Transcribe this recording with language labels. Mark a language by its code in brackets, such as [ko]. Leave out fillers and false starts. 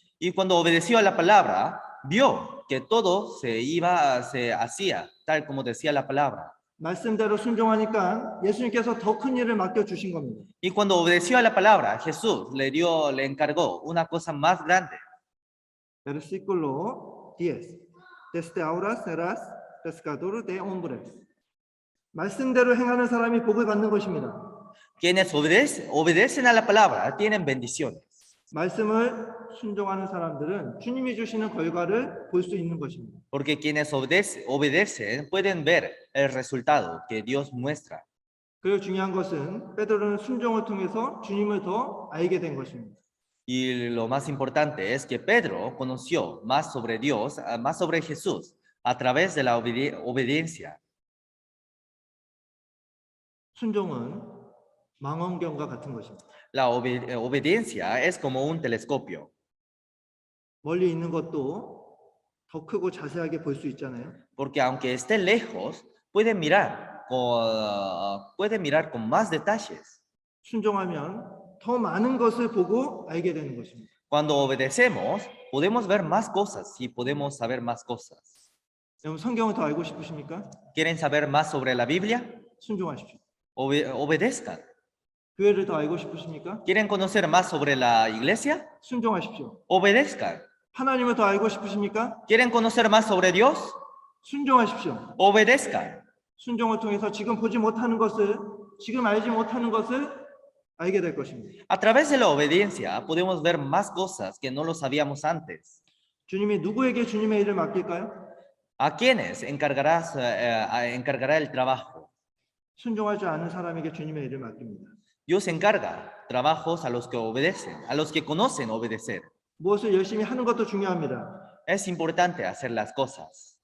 [es] Y cuando obedeció a la palabra, vio que todo se hacía tal como decía la palabra. [ko] 말씀대로 순종하니까 예수님께서 더 큰 일을 맡겨 주신 겁니다. [es] Y cuando obedeció a la palabra, Jesús le encargó una cosa más grande. Versículo 10. Desde ahora serás pescador de hombres. [ko] 말씀대로 행하는 사람이 복을 받는 것입니다. [es] Quienes obedecen a la palabra tienen bendiciones. [ko] 말씀을 순종하는 사람들은 주님이 주시는 결과를 볼 수 있는 것입니다. [es] Porque quienes obedecen pueden ver el resultado que Dios muestra. [ko] 그리고 중요한 것은 베드로는 순종을 통해서 주님을 더 알게 된 것입니다. [es] Y lo más importante es que Pedro conoció más sobre Dios, más sobre Jesús, a través de la obediencia. [ko] 순종은 망원경과 같은 것입니다. [es] La obediencia es como un telescopio, [ko] 멀리 있는 것도 더 크고 자세하게 볼 수 있잖아요. [es] porque aunque esté lejos, puede mirar con más detalles. [ko] 순종하면 더 많은 것을 보고 알게 되는 것입니다. [es] Cuando obedecemos, podemos ver más cosas y podemos saber más cosas. [ko] 여러분 성경을 더 알고 싶으십니까? [es] ¿Quieren saber más sobre la Biblia? [ko] 순종하십시오. [es] Obedezcan. [ko] 교회를 더 알고 싶으십니까? [es] ¿Quieren conocer más sobre la iglesia? [ko] 순종하십시오. [es] Obedezcan. [ko] 하나님을 더 알고 싶으십니까? [es] ¿Quieren conocer más sobre Dios? [ko] 순종하십시오. [es] Obedezcan. [ko] 순종을 통해서 지금 보지 못하는 것을, 지금 알지 못하는 것을 알게 될 것입니다. [es] A través de la obediencia podemos ver más cosas que no lo sabíamos antes. [ko] 주님이 누구에게 주님의 일을 맡길까요? [es] ¿A quiénes encargará el trabajo? [ko] 순종하지 않은 사람에게 주님의 일을 맡깁니다. [es] Dios encarga trabajos a los que obedecen, a los que conocen obedecer. [ko] 무엇을 열심히 하는 것도 중요합니다. [es] Es importante hacer las cosas.